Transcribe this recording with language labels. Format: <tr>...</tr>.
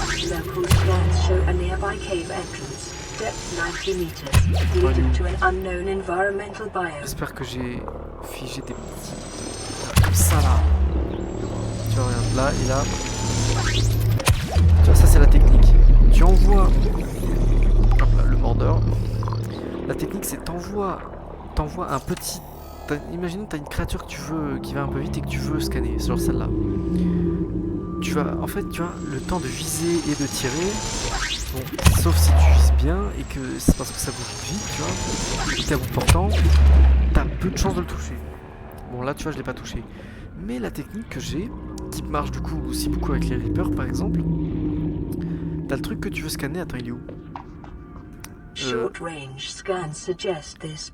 <en>Local scans show a nearby cave entrance, depth 90 meters, leading to an unknown environmental biome.</en> <fr>J'espère que j'ai figé des petits... Comme ça, là. Tu vois, regarde, là et là. Tu vois, ça, c'est la technique. Tu envoies... Hop là, le mordeur. La technique, c'est t'envoies un petit... Imaginons que tu as une créature que tu veux, qui va un peu vite et que tu veux scanner, genre celle-là. Tu vas, en fait, tu as le temps de viser et de tirer. Bon, sauf si tu vises bien et que c'est parce que ça bouge vite, tu vois. Et t'es à bout portant, t'as peu de chances de le toucher. Bon, là, tu vois, je l'ai pas touché. Mais la technique que j'ai, qui marche du coup aussi beaucoup avec les Reapers, par exemple, t'as le truc que tu veux scanner. Attends, il est où?</fr> <en>Short range scans suggest this</en>